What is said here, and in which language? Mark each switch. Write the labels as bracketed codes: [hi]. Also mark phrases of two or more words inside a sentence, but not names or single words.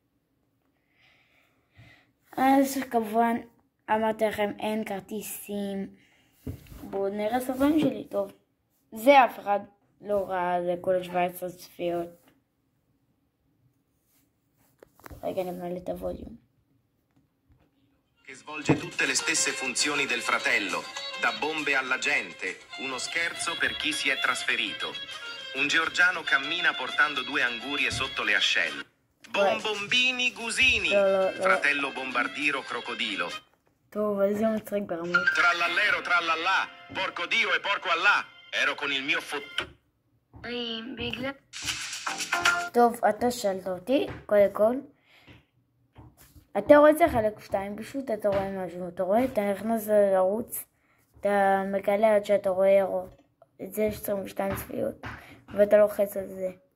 [he] אז כמובן אמרתי לכם אין כרטיסים. בואו נראה סרטונים שלי. טוב, זה אף אחד לא ראה, זה כל 17 צפיות. רגע, נמלא את הווליום. [it] Che svolge tutte le stesse funzioni del fratello, da bombe alla gente, uno scherzo per chi si è trasferito. Un georgiano cammina portando 2 angurie sotto le ascelle. Bombombini gusini, fratello bombardiero crocodilo. [he] טוב, אז זה מצחיק ברמות. [it] Trallallero trallallà, porco Dio e porco Allah, ero con il mio fottu. [he] בגלל... טוב, אתה שאלת אותי, קודם כל. אתה רואה את זה חלק 2, פשוט אתה רואה משהו, אתה רואה, אתה נכנס לערוץ, אתה מגלה עד שאתה רואה את זה 22 צפיות, ואתה לוחץ על זה.